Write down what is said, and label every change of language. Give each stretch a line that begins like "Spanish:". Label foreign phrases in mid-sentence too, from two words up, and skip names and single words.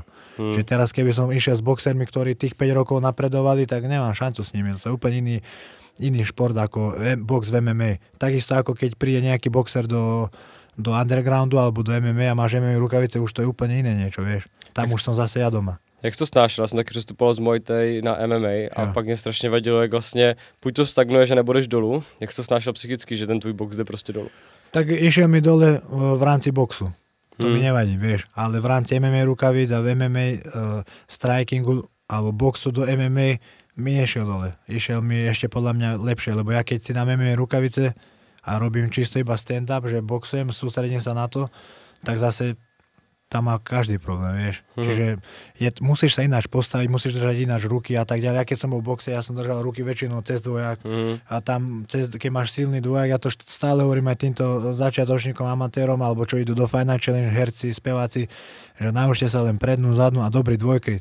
Slovak: Že teraz, keby som išiel s boxermi, ktorí tých 5 rokov napredovali, tak nemám šancu s nimi. To je úplne iný šport ako box v MMA. Takisto ako keď príde nejaký boxer do undergroundu alebo do MMA a máš MMA rukavice, už to je úplne iné niečo, vieš. Tam už som zase ja doma.
Czech: Jak to snášel? Já jsem taky přestupoval z Muay Thai na MMA a pak mě strašně vadilo, jak vlastně buď to stagnuješ a nebudeš dolů. Jak to snášel psychicky, že ten tvůj box jde prostě dolů?
Slovak: Tak išiel mi dole v rámci boxu. To mi nevadí, vieš. Ale v rámci MMA rukavíc a v MMA strikingu alebo boxu do MMA mi nešiel dole. Išiel mi ešte podľa mňa lepšie, lebo ja keď si dám MMA rukavice a robím čisto iba stand-up, že boxujem, sústredím sa na to, tak zase tam má každý problém, vieš. Čiže musíš sa ináč postaviť, musíš držať ináč ruky a tak ďalej. Ja keď som bol v boxe, ja som držal ruky väčšinou cez dvojak a tam, keď máš silný dvojak, ja to stále hovorím aj týmto začiatočníkom, amatérom, alebo čo idú do Fight Night Challenge, herci, speváci, že naučte sa len prednú, zadnú a dobrý dvojkryt.